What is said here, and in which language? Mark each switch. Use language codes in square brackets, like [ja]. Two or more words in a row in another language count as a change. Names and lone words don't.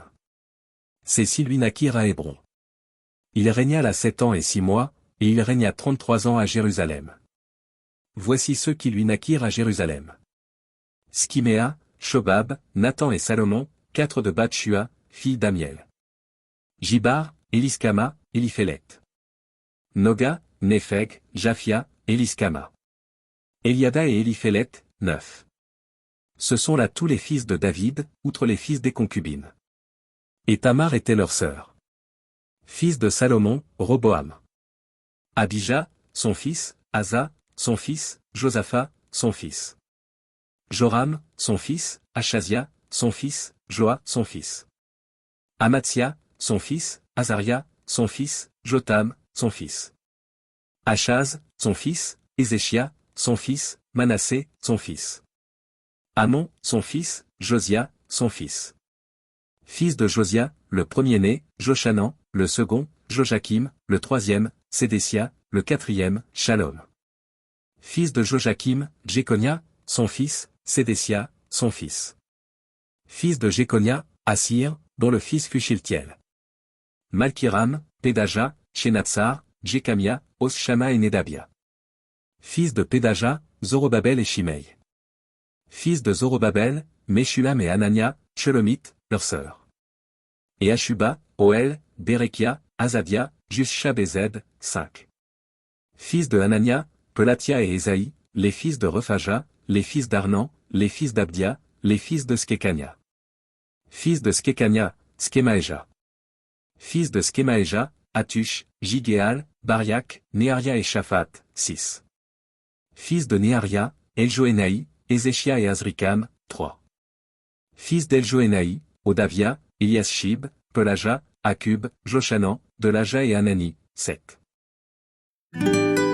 [fr] Ces six lui naquirent à Hébron. Il régna là 7 ans et 6 mois, et il régna 33 ans à Jérusalem. Voici ceux qui lui naquirent à Jérusalem. Skiméa, Shobab, Nathan et Salomon, 4 de Bathshua, fille d'Amiel. Jibar, Éliskama, Éliphélet. Noga, Népheg, Japhia, Éliskama. Eliada et Éliphélet, 9. Ce sont là tous les fils de David, outre les fils des concubines. Et Tamar était leur sœur. Fils de Salomon, Roboam. Abijah, son fils, Asa, son fils, Josaphat, son fils. Joram, son fils, Achazia, son fils, Joa, son fils. Amatzia, son fils, Azaria, son fils, Jotam, son fils. Achaz, son fils, Ézéchia, son fils, Manassé, son fils. Amon, son fils, Josia, son fils. Fils de Josia, le premier-né, Joshanan, le second, Joachim, le troisième, Sédécia, le quatrième, Shalom. Fils de Joachim, Jéconia, son fils, Sédécia, son fils. Fils de Jéconia, Assir, dont le fils fut Shiltiel. Malkiram, Pédaja, Shenatsar, Jécamia, Oshama et Nedabia. Fils de Pédaja, Zorobabel et Shimei. Fils de Zorobabel, Meshulam et Anania, Shelomith, leur sœur. Et Ashuba, Oel, Berekia, Azadia, Jushab-Ezed, 5. Fils de Anania, Pelatia et Esaïe, les fils de Rephaja, les fils d'Arnan, les fils d'Abdia, les fils de Skekania. Fils de Skekania, Skemaéja. Fils de Skemaéja, Atush, Jigéal, Bariak, Néaria et Shaphat, 6. Fils de Néaria, Eljoénaï, Ézéchia et Azrikam, 3. Fils d'Eljoénaï, Odavia, Eliashib, Pelaja, Akub, Joshanan, Delaja et Anani, 7.